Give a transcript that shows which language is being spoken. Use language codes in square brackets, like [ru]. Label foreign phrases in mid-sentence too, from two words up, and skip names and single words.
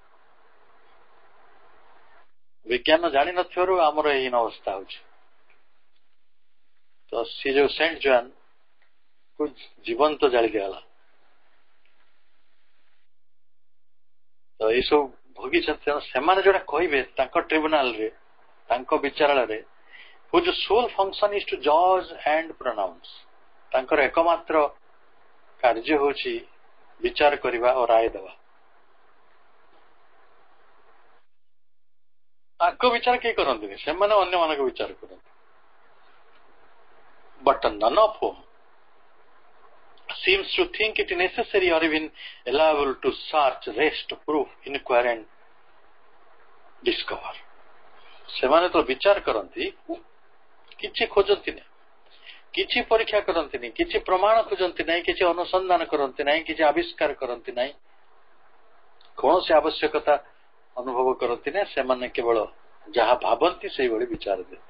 [or] ବିଜ୍ଞାନ ଜାଣିନଥିବାରୁ ଆମର ଏହି ଅବସ୍ଥା ହଉଛି। ତ ସେ ଯୋଉ ସେଣ୍ଟ ଜୋଆନ କୁ ଜୀବନ୍ତ ଜାଳି ଦିଆଗଲା। ତ ଏଇସବୁ ଭୋଗିଛନ୍ତି। ସେମାନେ ଯୋଉଟା କହିବେ ତାଙ୍କ ଟ୍ରିବ୍ୟୁନାଲରେ, ତାଙ୍କ ବିଚାରାଳୟରେ, [en] whose sole function is to judge and pronounce, [or] ତାଙ୍କର ଏକମାତ୍ର କାର୍ଯ୍ୟ ହେଉଛି ବିଚାର କରିବା ଓ ରାୟ ଦେବା। ତାଙ୍କ ବିଚାର କେହି କରନ୍ତିନି, ସେମାନେ ଅନ୍ୟମାନଙ୍କ ବିଚାର କରନ୍ତି। [en] But none of whom seems to think it necessary or even allowable to search, rest, proof, inquire and discover. [or] ସେମାନେ ତ ବିଚାର କରନ୍ତି, କିଛି ଖୋଜନ୍ତି ନାହିଁ, କିଛି ପରୀକ୍ଷା କରନ୍ତି ନାହିଁ, କିଛି ପ୍ରମାଣ ଖୋଜନ୍ତି ନାହିଁ, କିଛି ଅନୁସନ୍ଧାନ କରନ୍ତି ନାହିଁ, କିଛି ଆବିଷ୍କାର କରନ୍ତି ନାହିଁ, କୌଣସି ଆବଶ୍ୟକତା ଅନୁଭବ କରନ୍ତି ନାହିଁ। ସେମାନେ କେବଳ ଯାହା ଭାବନ୍ତି ସେଇଭଳି ବିଚାର ଦିଅନ୍ତି।